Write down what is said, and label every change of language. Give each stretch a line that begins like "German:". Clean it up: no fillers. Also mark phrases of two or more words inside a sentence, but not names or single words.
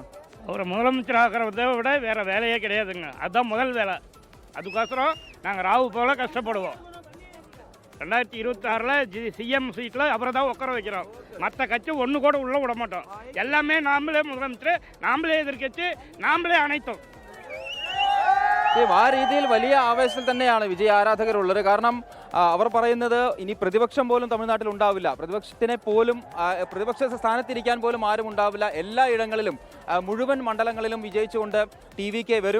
Tamil: அவரை முதலமைச்சர் ஆகிறத விட வேறு வேலையே கிடையாதுங்க. அதுதான் முதல் வேலை. அதுக்கோசரம் நாங்கள் ராவு போல கஷ்டப்படுவோம். 2026 CM சீட்டில் அப்புறம் தான் உட்கார வைக்கிறோம். மற்ற கட்சி ஒன்று கூட உள்ளே விட மாட்டோம். எல்லாமே நாமளே முதலமைச்சர், நாமளே எதிர்க்கட்சி, நாமளே அனைத்தும்.
Malayalam: ആ രീതിയിൽ വലിയ ആവേശത്തിൽ തന്നെയാണ് വിജയ ആരാധകർ ഉള്ളത്. കാരണം അവർ പറയുന്നത് ഇനി പ്രതിപക്ഷം പോലും തമിഴ്നാട്ടിൽ ഉണ്ടാവില്ല. പ്രതിപക്ഷ സ്ഥാനത്തിരിക്കാൻ പോലും ആരും ഉണ്ടാവില്ല. എല്ലാ ഇടങ്ങളിലും മുഴുവൻ മണ്ഡലങ്ങളിലും വിജയിച്ചുകൊണ്ട് TVK വരും.